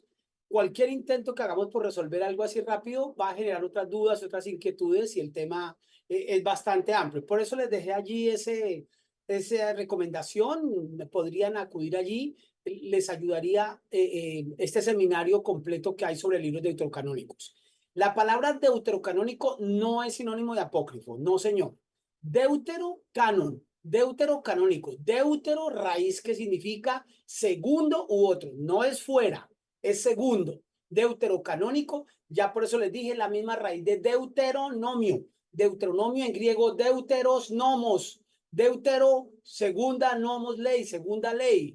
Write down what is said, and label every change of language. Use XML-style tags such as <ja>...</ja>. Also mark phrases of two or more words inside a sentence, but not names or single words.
<es>Cualquier intento que hagamos por resolver algo así rápido va a generar otras dudas, otras inquietudes, y el tema es bastante amplio. Por eso les dejé allí esa recomendación. Podrían acudir allí. Les ayudaría este seminario completo que hay sobre libros deuterocanónicos. La palabra deuterocanónico no es sinónimo de apócrifo, no, señor. Deuterocanon, deuterocanónico, deutero, raíz que significa segundo u otro, no es fuera, es segundo. Deuterocanónico, ya por eso les dije la misma raíz de deuteronomio. Deuteronomio en griego,</es> <el>δεύτερος νόμος,</el> <es>deutero, segunda, nomos, ley, segunda ley.</es>